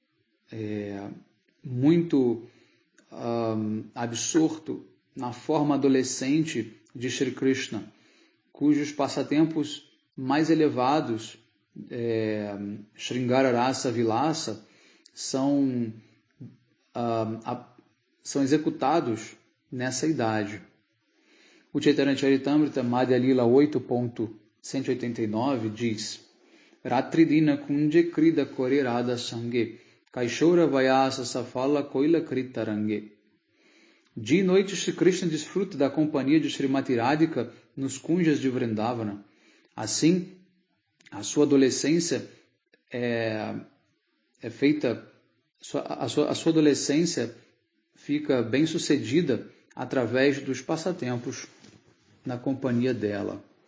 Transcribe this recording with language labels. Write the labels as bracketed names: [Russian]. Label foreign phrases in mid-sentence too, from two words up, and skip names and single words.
[Portuguese] muito absorto na forma adolescente de Shri Krishna, cujos passatempos mais elevados, [Sanskrit] शृङ्गार रस विलास, [Portuguese] são executados nessa idade. O Chaitanya Charitamrita, Madhya Lila 8.189 diz: [Bangla] রাত্রিদিন কুঞ্জে ক্রীড়া কোরেরাদ সঙ্গে, কৈশোর বয়স সফল কৈল কৃতরঙ্গে. [Portuguese] Dia e noite, Shri Krishna desfruta da companhia de Srimati Radhika nos kunjas de Vrindavana. Assim, a sua adolescência a sua adolescência fica bem sucedida através dos passatempos na companhia dela.